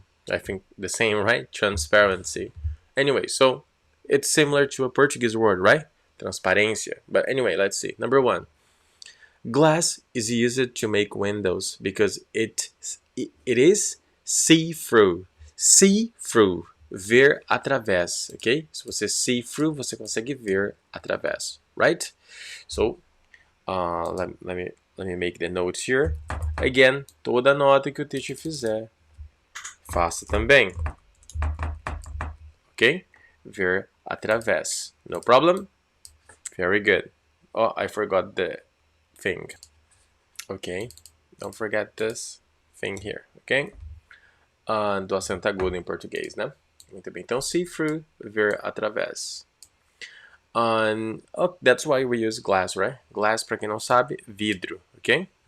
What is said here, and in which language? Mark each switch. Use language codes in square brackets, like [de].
[en] I think the same, right? Transparency. Anyway, so it's similar to a Portuguese word, right? Transparência. But anyway, let's see. Number 1. Glass is used to make windows because it is see-through. [pt] See-through. Ver através, ok? Se você see through, você consegue ver através, right? [en] So, let me make the notes here. [pt] Again, toda nota que o teacher fizer, faça também. [en] Ok? [pt] Ver através. [en] No problem? Very good. Oh, I forgot the thing. Ok? Don't forget this thing here, ok? [pt] Do acento agudo em português, né? Muito bem. Então, see through, ver através. [en] That's why we use glass, right? [pt] Glass, para quem não sabe, vidro, ok?